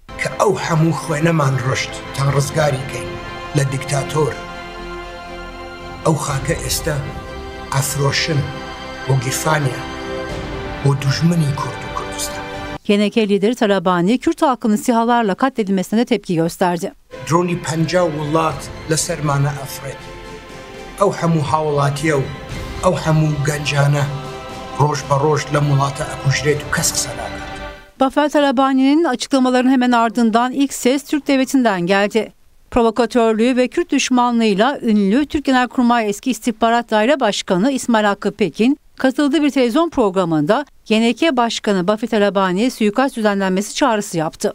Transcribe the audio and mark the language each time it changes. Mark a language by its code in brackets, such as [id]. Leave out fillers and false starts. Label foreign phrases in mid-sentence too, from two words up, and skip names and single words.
[tr] YNK lideri Talabani, Kürt halkının SİHA'larla katledilmesine de tepki gösterdi. [ckb] دروني 50 وڵات لەسەر مانە ئەفرێت ئەو هەموو هاوڵاتیە و ئەو هەموو گەنجانە ڕۆژ بە ڕۆژ لەم وڵاتە ئەکوژرێت و کەس قسە ناکات. [tr] Bafıl Talabani'nin açıklamalarının hemen ardından ilk ses Türk Devleti'nden geldi. Provokatörlüğü ve Kürt düşmanlığıyla ünlü Türk Genelkurmay Eski İstihbarat Daire Başkanı İsmail Hakkı Pekin katıldığı bir televizyon programında YNK Başkanı Bafıl Talabani'ye suikast düzenlenmesi çağrısı yaptı.